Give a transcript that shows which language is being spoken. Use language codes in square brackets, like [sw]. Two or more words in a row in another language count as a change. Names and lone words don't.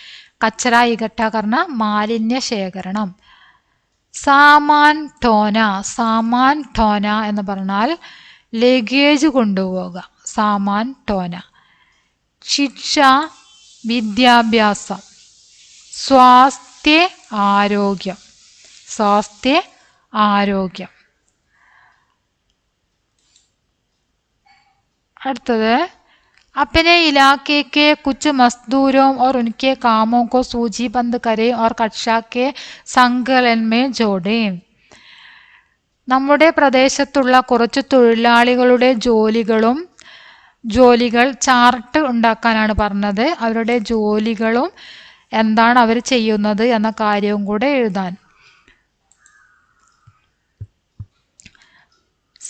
[hi] सामान ढोना [ml] എന്ന് പറഞ്ഞാൽ ലഗേജ് കൊണ്ടുപോവുക, [hi] सामान ढोना. [ml] ശിക്ഷ വിദ്യാഭ്യാസം. സ്വാസ്ഥ്യ ആരോഗ്യം. [hi] അടുത്തത് अपने इलाके के कुछ मजदूरों और उनके कामों को सूचीबद्ध करें और कक्षा के संकलन में जोड़ें. [ml] നമ്മുടെ പ്രദേശത്തുള്ള കുറച്ച് തൊഴിലാളികളുടെ ജോലികൾ ചാർട്ട് ഉണ്ടാക്കാനാണ് പറഞ്ഞത്. അവരുടെ ജോലികളും എന്താണ് അവർ ചെയ്യുന്നത് എന്ന കാര്യവും കൂടെ എഴുതാൻ.